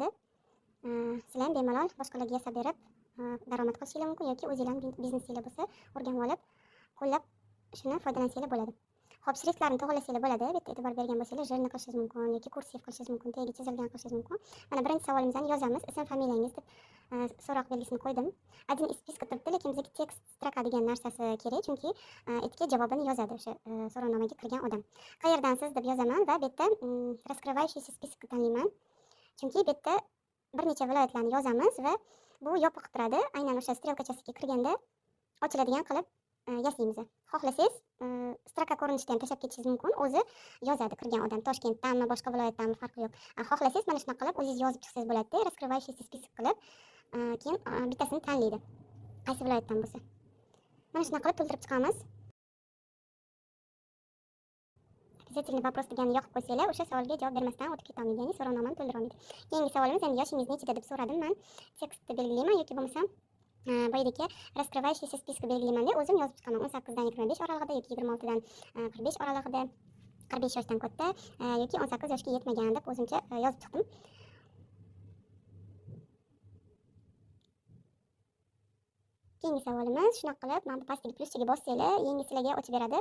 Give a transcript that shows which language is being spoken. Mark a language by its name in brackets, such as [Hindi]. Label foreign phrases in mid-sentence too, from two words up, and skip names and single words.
[Uzbek] Sizlar ham bemalol boshqalarga yasab berib daromad qilishingiz mumkin yoki o'zingizning biznesinglar bo'lsa, o'rganib olib, qo'llab shuni foydalansanglar bo'ladi. Xo'p, shriftlarni to'g'rilasanglar bo'ladi. Bu yerda e'tibor bergan bo'lsanglar, jurni qilishingiz mumkin yoki kursiv qilishingiz mumkin, tagi chizilgan qilishingiz mumkin. Mana birinchi savolimizni yozamiz. Ism, familiyangiz deb so'roq belgisini qo'ydim. [Russian] Один из списка [Uzbek] turibdi, lekin bizga [Russian] текст строка [Uzbek] degan narsasi kerak, chunki itga javobini yozadi o'sha so'rovnomaga kirgan odam. Qayerdansiz deb yozaman va bu yerda [Russian] раскрывающийся список [Uzbek] tanlayman. Chunki bu yerda bir necha viloyatlarni yozamiz va bu yopiq turadi. Aynan o'sha strelkachasiga kirganda ochiladigan qilib yasaymiz. Xohlasangiz stroka ko'rinishida ham tashlab ketishingiz mumkin. O'zi yozadi kirgan odam Toshkentdanmi, boshqa viloyatdanmi farqi yo'q. Xohlasangiz mana shunaqa qilib o'zingiz yozib chiqsangiz bo'ladi-da, [Russian] раскрывающийся список [Uzbek] qilib, keyin bittasini tanlaydi. Qaysi viloyatdan bo'lsa. Mana shunaqa qilib to'ldirib chiqamiz. [Russian] Обязательный вопрос [Uzbek] degani yoqib qo'ysanglar, o'sha savolga javob bermasdan o'tib ketolmaydi, ya'ni so'rovnomani to'ldira olmaydi. Keyingi savolimiz endi yoshingiz nechida deb so'radim men. Tekstni belgilayman yoki bo'lmasa boyadagi [Russian] раскрывающийся список [Uzbek] belgilayman deb o'zim yozib chiqaman. 18 dan 25 oralig'ida yoki 26 dan 45 oralig'ida, 45 yoshdan katta yoki 18 yoshga yetmagan deb o'zimcha yozib chiqdim. Keyingi savolimiz shunaqa qilib, mana bu pastdagi plyuschaga bossanglar, yangi sizlarga ochib beradi.